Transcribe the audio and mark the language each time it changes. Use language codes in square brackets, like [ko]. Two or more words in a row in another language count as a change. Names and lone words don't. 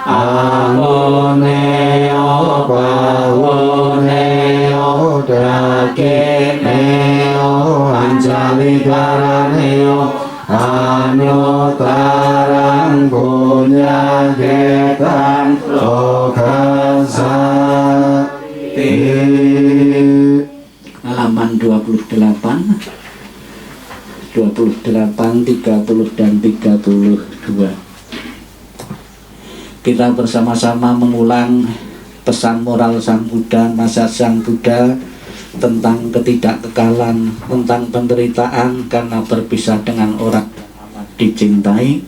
[pi] Amoneo Pavoneo Dakeneo Anjalikaraneo Anotarang punya ketang lokasati. [id] Halaman 28, 30 dan 32. Kita bersama-sama mengulang pesan moral Sang Buddha, nasihat Sang Buddha tentang ketidakkekalan, tentang penderitaan karena berpisah dengan orang yang amat dicintai.